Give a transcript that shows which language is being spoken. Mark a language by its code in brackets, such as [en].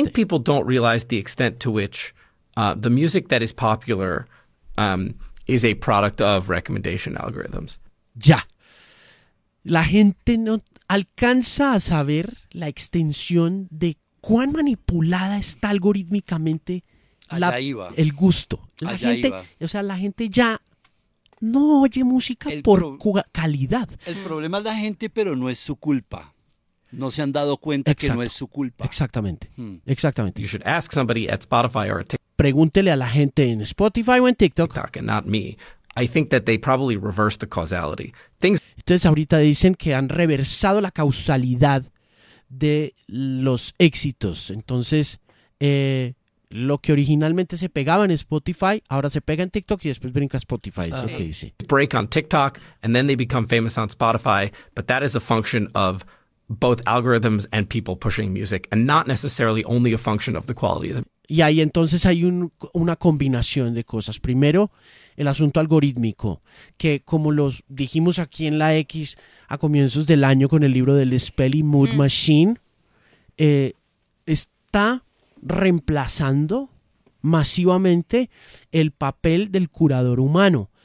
[en] I think people don't realize the extent to which the music that is popular is a product of recommendation algorithms. [es] Ya. La gente no alcanza a saber la extensión de cuán manipulada está algorítmicamente el gusto. La gente ya no oye música calidad. El problema es la gente, pero no es su culpa. No se han dado cuenta. Exacto. Que no es su culpa. Exactamente. Exactamente. [en] You should ask somebody at Spotify or TikTok. [es] Pregúntele a la gente en Spotify o en TikTok [en] and not me. I think that they probably reverse the causality. [es] Entonces ahorita dicen que han reversado la causalidad de los éxitos. Entonces, lo que originalmente se pegaba en Spotify, ahora se pega en TikTok y después brinca a Spotify. Eso que dice. [en] Break on TikTok and then they become famous on Spotify, but that is a function of both algorithms and people pushing music and not necessarily only a function of the quality of the. [es] Y ahí entonces hay una combinación de cosas. Primero, el asunto algorítmico, que como los dijimos aquí en la X a comienzos del año con el libro del Spell y Mood Machine, está reemplazando masivamente el papel del curador humano.